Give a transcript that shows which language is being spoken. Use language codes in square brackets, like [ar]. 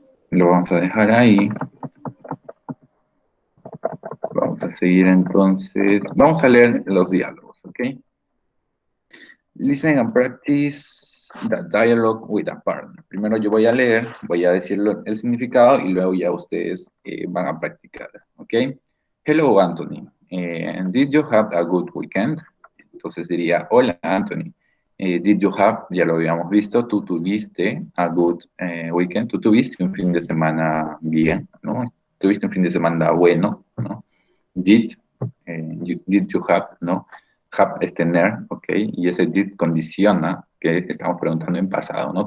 [es] Lo vamos a dejar ahí. Vamos a seguir entonces. Vamos a leer los diálogos, ¿ok? [en] Listen and practice the dialogue with a partner. [es] Primero yo voy a leer, voy a decir el significado y luego ya ustedes van a practicar, ¿ok? [en] Hello, Anthony. Did you have a good weekend? [es] Entonces diría, hola, Anthony. [en] Did you have, [es] ya lo habíamos visto, tú tuviste [en] a good weekend, [es] tú tuviste un fin de semana bien, ¿no? Tuviste un fin de semana bueno, ¿no? [en] Did, did you have, [es] ¿no? Have es tener, ¿ok? Y ese did condiciona que estamos preguntando en pasado, ¿no?